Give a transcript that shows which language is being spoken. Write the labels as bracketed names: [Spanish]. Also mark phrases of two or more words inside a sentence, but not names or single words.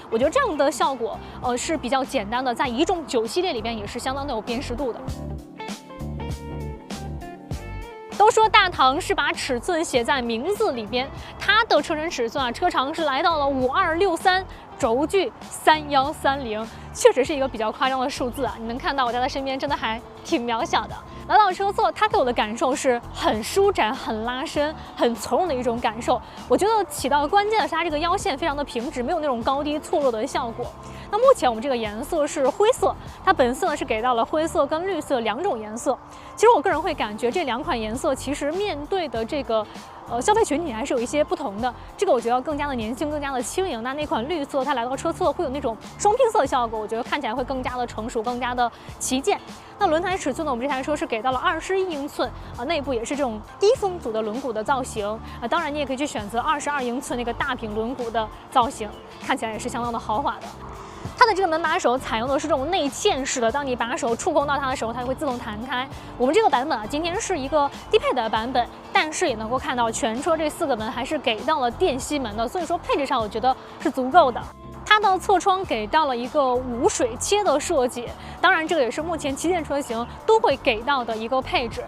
[Chinese] 我覺得這樣的效果是比較簡單的，在一眾9系列裡邊也是相當的有辨識度的。都說大唐是把尺寸寫在名字裡邊，它的車身尺寸啊，車長是來到了5263，軸距3130，確實是一個比較誇張的數字啊。你能看到我在它身邊真的還挺渺小的。來到車座，它給我的感受是很舒展、很拉伸、很從容的一種感受。我覺得起到關鍵的是它這個腰線非常的平直，沒有那種高低錯落的效果。那目前我們這個顏色是灰色，它本色呢是給到了灰色跟綠色2種顏色。其實我個人會感覺這2款顏色其實面對的這個消費群體還是有一些不同的。這個我覺得更加的年輕，更加的輕盈。那款綠色它來到車側會有那種雙拼色的效果，我覺得看起來會更加的成熟，更加的旗艦。那輪胎尺寸呢，我們這台車是給到了21英寸啊，內部也是這種低風阻的輪毂的造型啊。當然你也可以去選擇22英寸那個大屏輪毂的造型，看起來也是相當的豪華的。它的這個門把手採用的是這種內嵌式的，當你把手觸碰到它的時候，它會自動彈開。我們這個版本啊，今天是一個低配的版本，但是也能夠看到全車這4個門還是給到了電吸門的，所以說配置上我覺得是足夠的。它的側窗給到了一個無水切的設計，當然這個也是目前旗艦車型都會給到的一個配置。